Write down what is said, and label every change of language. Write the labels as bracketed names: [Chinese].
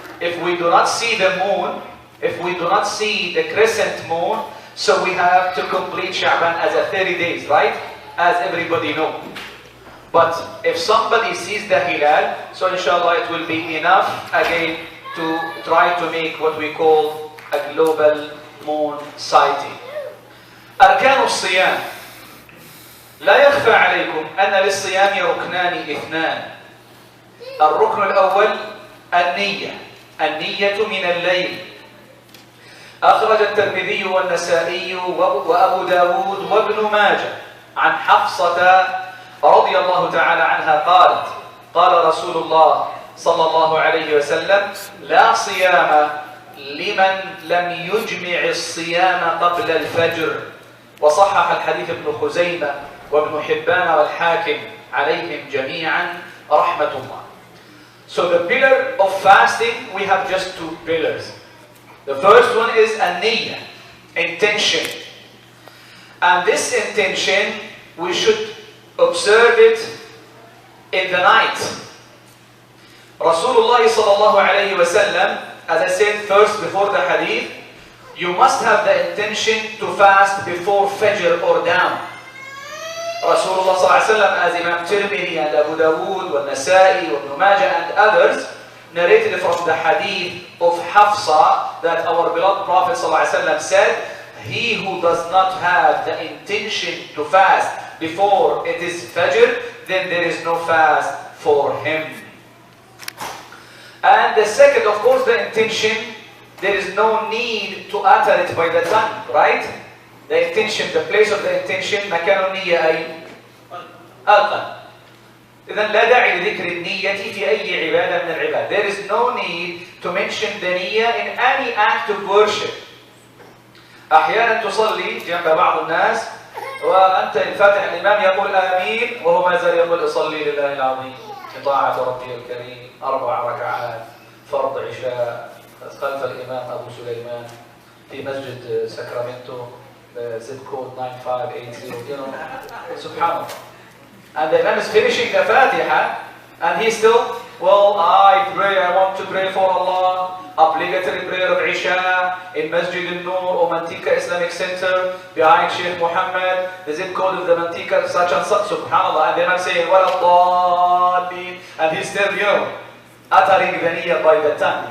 [English] If we do not see the moon, if we do not see the crescent moon, so we have to complete Sha'ban as a 30 days, right? As everybody knows. But if somebody sees the hilal, so inshallah it will be enough again to try to make what we call a global moon sighting. [Arabic] أركان الصيام. لا يخفى عليكم أن للصيام ركنان اثنان. الركن الأول النية. النية من الليل. أخرج الترمذي والنسائي وأبو داود وابن ماجه عن حفصة رضي الله تعالى عنها قالت: قال رسول الله صلى الله عليه وسلم: لا صيام لمن لم يجمع الصيام قبل الفجر. وصحح الحديث ابن خزيمة وابن حبان والحاكم عليهم جميعا رحمة الله. [English] So the pillar of fasting, we have just 2 pillars. The first one is an-niyyah, intention. And this intention, we should observe it in the night. Rasulullah sallallahu alayhi wa sallam, as I said first before the hadith, you must have the intention to fast before Fajr or down. Rasulullah sallallahu alayhi wa sallam, as Imam Tirmidhi and Abu Dawood, Nasai, Ibn Majah and others, narrated from the hadith of Hafsa that our beloved Prophet sallallahu alayhi wa sallam said, he who does not have the intention to fast before it is Fajr, then there is no fast for him. And the second, of course, the intention, there is no need to utter it by the tongue, right? The intention, the place of the intention, [Arabic] مكان النية أي أقل. إذن لا داعي لذكر النية في أي عبادة من العباد. [English] There is no need to mention the niyyah in any act of worship. [Arabic] أحيانا تصلي جنب بعض الناس وأنت الفاتح الإمام يقول آمين وهو ما زال يقول أصلي لله العظيم بطاعة ربي الكريم 4 ركعات فرض عشاء خلف الإمام أبو سليمان في مسجد ساكرامنتو [English] zip code 9580, you know, [Arabic] subhanallah. [English] And the Imam is finishing the Fatiha and he's still, well, I want to pray for Allah, obligatory prayer of Isha in Masjid al-Nur or Manteca Islamic Center behind Shaykh Mohammed, the zip code of the Manteca, such and such, subhanallah. And then I'm saying, وَلَا and he's still, you know, uttering the niyyah by the tongue.